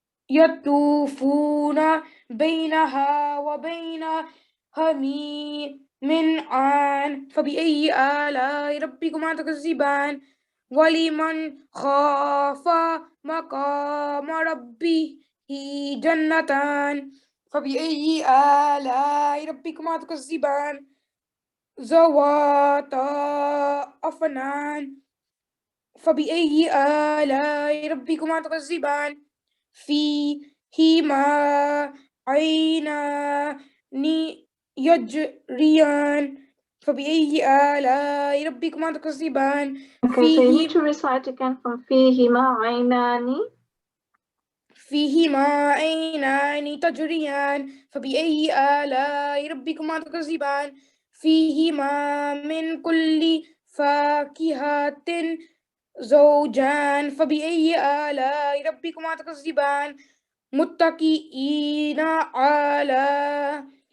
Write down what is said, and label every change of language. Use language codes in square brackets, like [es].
[ar] يطوفون بينها وبين حميم من عان فبأي آلاء ربكما تكذبان ولمن خاف مقام ربه جنتان فبأي آلاء ربكما تكذبان ذواتا أفنان فبأي آلاء ربكما تكذبان فيهما عينان يجريان فبأي آلاء ربكما تكذبان [en] Okay, so you need to recite again from [ar] فيهما عينان فيهما عينان تجريان فبأي آلاء ربكما تكذبان فيهما من كل فاكهة زوجان فبأي آلاء ربكما تكذبان متكئين على